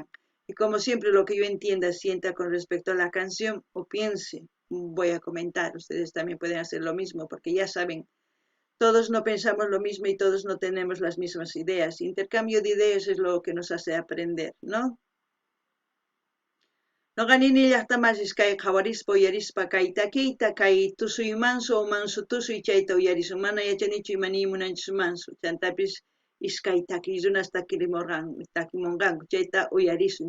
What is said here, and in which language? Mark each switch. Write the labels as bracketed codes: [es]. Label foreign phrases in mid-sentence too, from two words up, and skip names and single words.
[es] Y como siempre, lo que yo entienda, sienta con respecto a la canción o piense, voy a comentar. Ustedes también pueden hacer lo mismo, porque ya saben, todos no pensamos lo mismo y todos no tenemos las mismas ideas. Intercambio de ideas es lo que nos hace aprender, ¿no? [qu] No ganini llaqtamasis kay qhawarispa uyarispa kay takiyta kay tusuy manso o manso tusuy chayta uyarisun. Mana yachanichu imani munanchis manso. Chantapis iskay takiy runas takimunqanku chayta uyarisun.